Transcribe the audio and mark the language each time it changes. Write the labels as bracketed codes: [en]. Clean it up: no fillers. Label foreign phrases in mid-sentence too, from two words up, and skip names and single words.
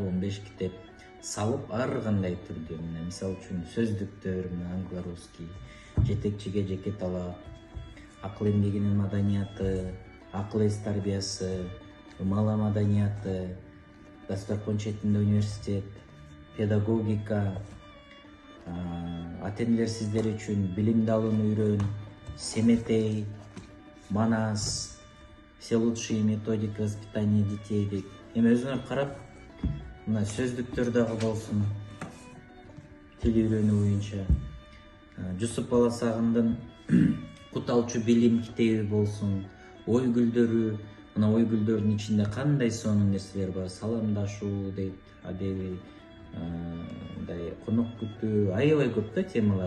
[ky] 15 китеп салып, ар кандай түрдө, мисалы үчүн сөздүктөр, англо-русский, жетекчиге жеке талап, акыл эмгегинин маданияты, акыл эс тарбиясы, мала маданияты, дасторкон четинде университет, педагогика, ата-энелер сиздер үчүн билимди алууну үйрөн, Семетей, Манас, [ru] все лучшие методики воспитания детей дейт. [ky] Эми өзүңөр карап, мына сөздүктөр дагы болсун, тил үйрөнүү боюнча, Жусуп Баласагындын Кут алчу билим китеби болсун, ой гүлдөрү, мына ой гүлдөрдүн ичинде кандай сонун нерселер бар, саламдашуу дейт, адеби, мындай конок күтүү, аябай көп да темалар.